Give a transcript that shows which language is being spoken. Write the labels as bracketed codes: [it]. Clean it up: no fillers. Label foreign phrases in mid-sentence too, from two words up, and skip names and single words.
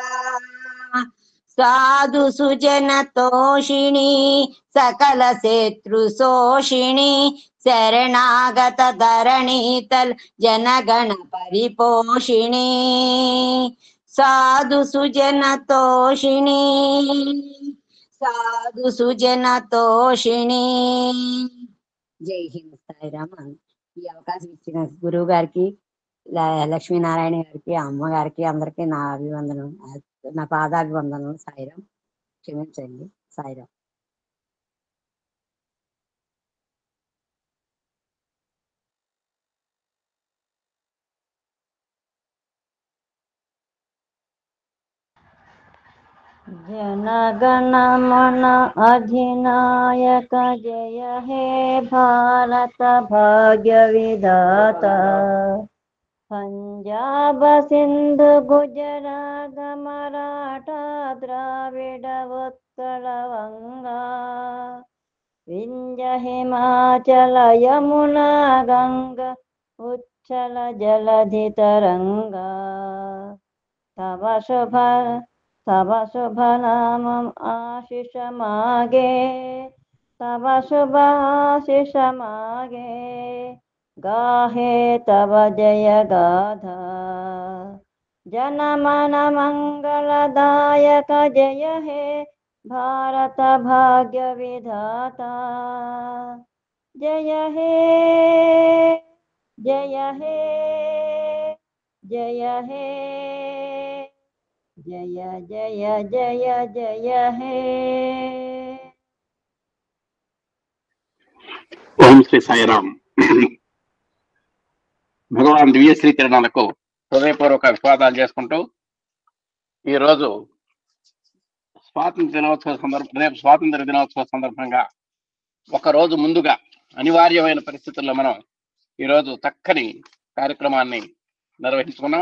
[te] సాధు సుజన తోషిణి సకల శత్రు శోషిణి శరణాగత ధరణీతల్ జనగణ పరిపోషిణి సాధు సుజన తోషిణి సాధు సుజన తోషిణి. జై హింద్. సాయిరామ్. ఈ అవకాశం ఇచ్చిన గురువు గారికి, లక్ష్మీనారాయణ గారికి, అమ్మగారికి అందరికీ నా అభివందనం, నా పాదాభివందనం. సాయిరామ్. క్షమించండి. సాయిరామ్. [bn] জনগণ মন অধিনায়ক জয় হে ভারত ভাগ্য বিধাতা পাঞ্জাব সিন্ধু গুজরাট মারাঠা দ্রাবিড় উৎকল গঙ্গা বিন্ধ্য হিমাচল যমুনা গঙ্গা উচ্ছল জলধি তরঙ্গ তব শুভ নামম আশিস মাগে তব শুভ আশিস মাগে গাহে তব জয় গাথা জন মন মঙ্গলদায়ক জয় হে ভারত ভাগ্য বিধাতা জয় হে জয় হে জয় হে জয় জয় জয় জয় হে. [te] ఓం శ్రీ సాయిరామ్. భగవాన్ దివ్య శ్రీ కిరణాలకు హృదయపూర్వక విశ్వాసాలు చేసుకుంటూ ఈరోజు స్వాతంత్ర దినోత్సవ సందర్భంగా ఒక రోజు ముందుగా అనివార్యమైన పరిస్థితుల్లో మనం ఈరోజు చక్కని కార్యక్రమాన్ని నిర్వహించుకున్నాం.